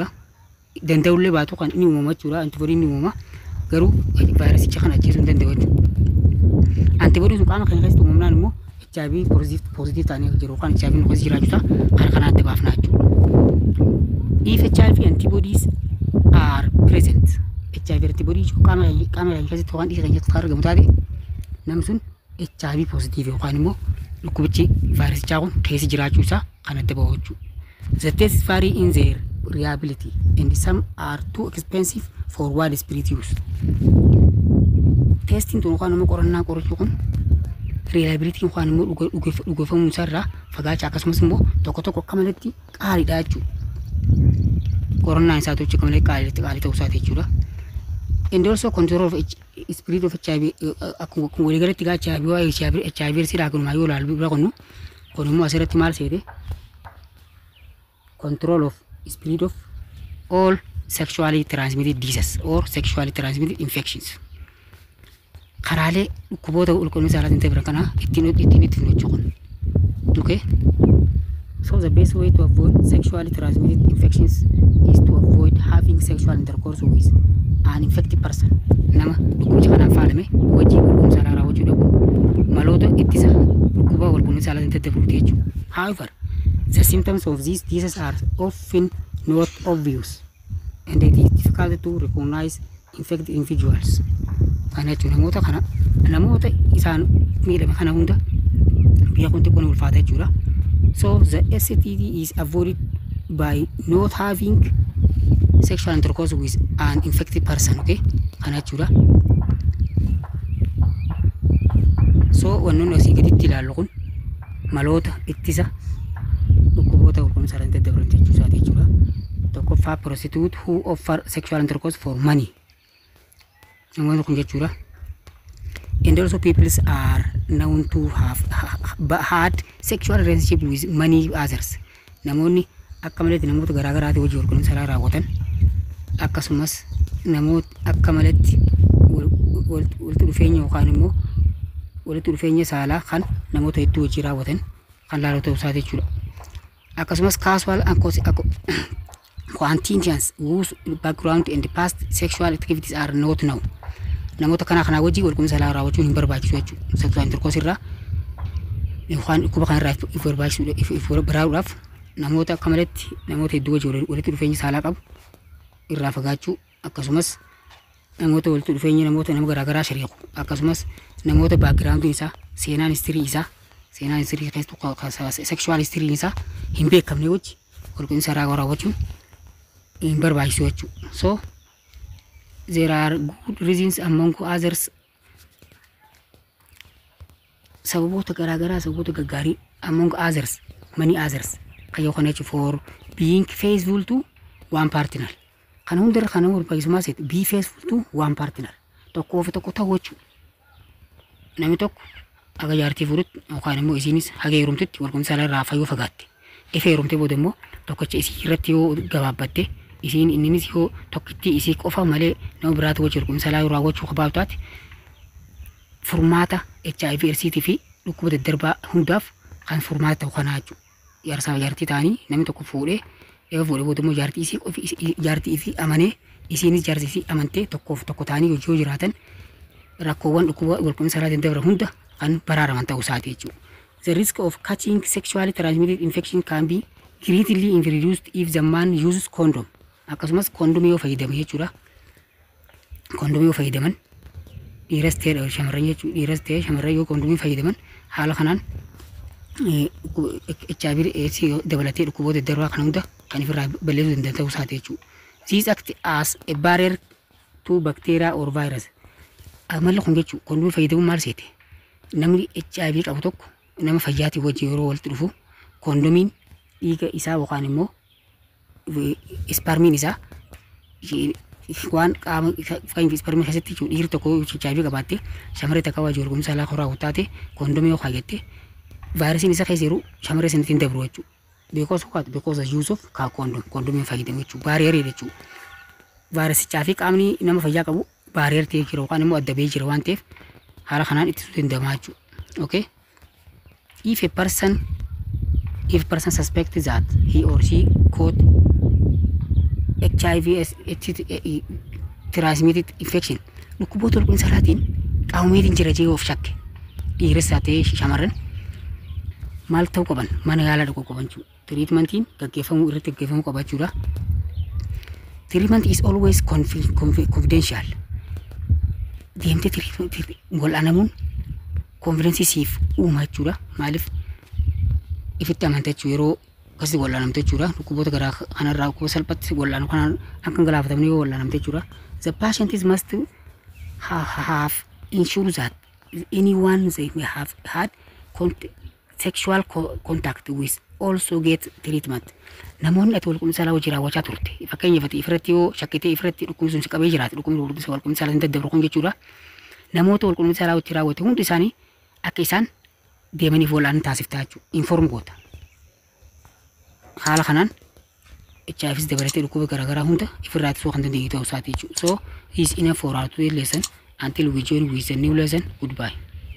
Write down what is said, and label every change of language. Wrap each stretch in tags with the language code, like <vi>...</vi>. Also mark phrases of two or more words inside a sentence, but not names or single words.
<om>Danda'ullee baatu kan inni uumama jechuudha. Antibodiin ni uumama garuu vaayirasicha kana ajjeesuu hin danda'u jechuudha. Antibodiin sun qaama keenya keessatti uumamnaan immoo HIV positive taanee jiru kan HIV nu keessa jiraachuusaa kan kana adda baafnaa jechuudha.</om> <en>If HIV antibodies are present, HIV antibodies</en> <om>qaama keenya keessatti waan dhiiga keenya keessatti argamu taate namni sun HIV positive yookaan immoo dhukkubichi vaayirasichaa kun keessa jiraachuusaa kan adda bahu jechuudha.</om> <en>The tests vary in their reliability and some are too expensive for widespread use.</en> <om>Testing tun yookaan immoo qorannaa qorichuu kun reliability yookaan immoo dhugoofamuu isaa irraa fagaachaa akkasumas immoo tokko akka malatti qaaliidha jechuudha. Qorannaan isaa tokko akka malee qaalii ta'uu isaati jechuudha.</om> <en>And also control of spread of HIV</en> <om>akkuma waliigalatti HIV sirraa kunumaa yoo ilaalu bira kun immoo asirratti maal seete</om> <en>control of spread of all sexually transmitted diseases or sexually transmitted infections.</en> <om>Karaalee dhukkuboota walqunnamtii saalaatiin ta'e bira kana ittiin hojjechuun. Okay?</om> <en>So the best way to avoid sexually transmitted infections is to avoid having sexual intercourse with an infected person.</en> <om>Nama dhukkubicha kanaan faalame wajjin walqunnamtii saalaa raawwachuu dhabu maloota ittisa dhukkuba walqunnamtii saalaatiin daddabaruuti jechuudha.</om> <en>However, the symptoms of these diseases are often not obvious and it is difficult to recognize infected individuals.</en> <om>Kana jechuun namoota isaan miidhame kana hunda biyya kun xiqqoon ulfaata jechuudha.</om> <en>So the STD is avoided by not having sexual intercourse with an infected person.</en> <om>Okay? Kana jechuudha. So wannoonni asii gaditti ilaallu kun maloota ittisa dhukkuboota walqunnamtii saalaatiin daddabaran jechuusaati jechuudha.</om> <en>Tokkoffaa a prostitute who offer sexual intercourse for money.</en> <om>Namoonni kun jechuudha.</om> <en>And also people are known to have had sexual relationship with many others.</en> <om>Namoonni akka malatti namoota garaagaraati wajjin wal quunnamtii saalaa raawwatan akkasumas namoota akka malatti walitti dhufeenya yookaan immoo walitti dhufeenya saalaa kan namoota hedduu wajjin raawwatan kan laaloo ta'uu isaati jechuudha.</om> <en>Akkasumas casual and quantities whose background and past sexual activities are not known.</en> <om>Namoota kana wajjin wal quunnamtii saalaa raawwachuun hin barbaachisu jechuudha.</om> <en>Sexual intercourse</en> <om>irraa yookaan dhukkuba kanarraa if barbaachisuudhaaf namoota akka malatti namoota hedduu wajjin walitti dhufeenya saalaa qabu irraa fagaachuu akkasumas namoota walitti dhufeenya nama garaagaraa shariiqu akkasumas namoota background isaa seenaan history keessatti</om> <en>sexual history</en> <om>isaa hin beekamne wajjin wal quunnamtii saalaa raawwachuun hin barbaachisu jechuudha. So there are good reasons among others sababoota garaagaraa sababoota gaggaarii among others many others kayyoo kana jechuun for being faithful to one partner kan hundarra kana barbaachisummaa seet be faithful to one partner tokkoo fi tokko ta'uu jechuudha. Namni tokko aga jaartii fuudhutti yookaan immoo isiinis haga heerumtutti wal quunnamtii saalaa irraa fayyoo fagaatte. Ifa heerumtee booda immoo tokkicha isii irratti yoo gabaabbatte isiin inninis yoo tokkitti isii qofa malee nama biraatu wajjin wal quunnamtii saalaa raawwachuu qabaatu taate furmaata HIV eedsii fi dhukkuba daddarbaa hundaaf kan furmaata ta'u kana jechuudha. Jaarsaa jaartii ta'anii namni tokko fuudhee yoo fuudhee booda immoo jaartii isii amanee isiinis jaartii isii amantee tokkoof tokko ta'anii hojii yoo jiraatan rakkoowwan dhukkuba wal quunnamtii saalaa daddarbaa hunda kan baraaraman ta'uu isaati jechuudha.</om> <en>The risk of catching sexually transmitted infection can be greatly reduced if the man uses condom.</en> <om>Akkasumas kondomii yoo fayyadame jechuudha. Kondomii yoo fayyadaman dhiiras ta'e shamarran jechuudha. Dhiiras ta'e shamarran yoo kondomii fayyadaman haala kanaan HIV AIDS dabalatee dhukkuboota daddarbaa kana hunda kan ofirraa balleessuu danda'u isaati jechuudha.</om> <en>These act as a barrier to bacteria or virus.</en> <om>Amalla kun jechuudha kondomii fayyadamuun maal seete? Namni HIV qabu tokko nama fayyaatii wajjin yeroo walitti dhufu kondomiin dhiiga isaa yookaan immoo isparmiin isaa waan qaama isparmiin keessatti dhiirri tokko HIV qabaatte shamarree takka wajjin wal quunnamtii saalaa raawwatu taate kondomii yoo kaayyatte vaayirasiin isa keessa jiru shamarree sanatti hin dabru jechuudha.</om> <en>Because of use of</en> <om>kondomiin fayyadamu jechuudha. Baariyerii jechuudha. Vaayirasichaa fi qaamni nama fayyaa qabu baariyeer ta'ee jira yookaan immoo adda bahee jira waan ta'eef haala kanaan ittisuu danda'ama jechuudha.</om> <en>Okay? If a person suspects that he or she caught HIV transmitted infection</en> <om>dhukkuboota wal quunnamtii saalaatiin qaamomeetiin jira jee of shakke dhiiras ta'ee shamarran maal ta'uu qaban mana yaalaa dhaquu qaban jechuudha. Treatmentiin irratti gaggeeffamuu qaba jechuudha.</om> <en>Treatment is always confidential.</en> <om>Deemtee wal'aanamuun confidence siif uuma jechuudha. Maaliif ifitti amanta jechuudha yeroo akkasii wal'aanamte jechuudha. Dhukkuboota garaa kanarraa dhukkuba salphatti wal'aanu kanaan akka galaafatamne yoo wal'aanamte jechuudha.</om> <en>The patient must have ensured that anyone they may have had sexual contact with also get treatment.</en> <om>Namoonni ati wal quunnamtii saalaa wajjin raawwachaa turte fakkeenyaaf ifirratti yoo shakkitee ifirratti dhukkubni sun si qabee jiraate dhukkubni wal quunnamtii saalaa daddabru kun jechuudha. Namoota wal quunnamtii saalaa wajjin raawwate hundi isaanii akka isaan deemaniif wal'aansa taasiftaa jechuudha. Inform goota. Haala kanaan HIVs dabalatee dhukkuba garaagaraa hunda ifirraa ittisuu kan dandeenyu ta'uu isaati jechuudha.</om> <en>So this is enough for our lesson. Until we join with the new lesson. Goodbye.</en>